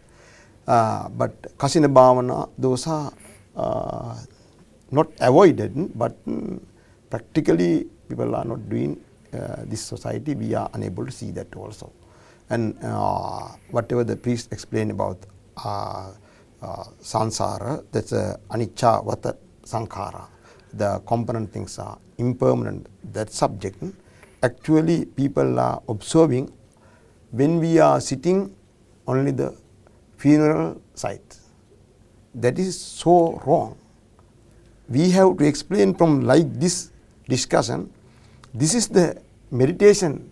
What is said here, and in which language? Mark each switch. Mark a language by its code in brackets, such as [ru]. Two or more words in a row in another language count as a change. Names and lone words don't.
[en] But [pi] Kasina Bhavana, [en] those are not avoided, but practically people are not doing this society. We are unable to see that also. And whatever the priest explained about sansara, that's [pi] anicca vata sankhara. [en] The component things are impermanent, that subject. Actually, people are observing when we are sitting only the funeral site. That is so wrong. We have to explain from like this discussion, this is the meditation.